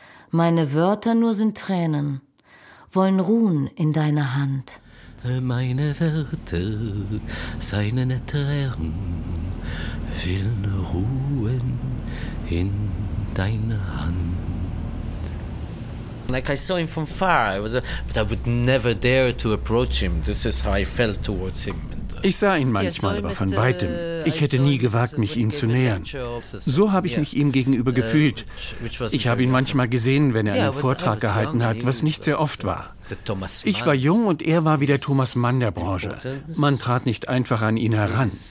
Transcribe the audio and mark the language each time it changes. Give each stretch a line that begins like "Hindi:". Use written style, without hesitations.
German: Meine Wörter nur sind Tränen, wollen ruhen in deiner Hand. Meine Wörter seinen Tränen willen ruhen in deiner Hand.
English: Like I saw him from far, but I would never dare to approach him. This is how I felt towards him.
German: Ich sah ihn manchmal, aber von Weitem. Ich hätte nie gewagt, mich ihm zu nähern. So habe ich mich ihm gegenüber gefühlt. Ich habe ihn manchmal gesehen, wenn er einen Vortrag gehalten hat, was nicht sehr oft war. Ich war jung und er war wie der Thomas Mann der Branche. Man trat nicht einfach an ihn heran.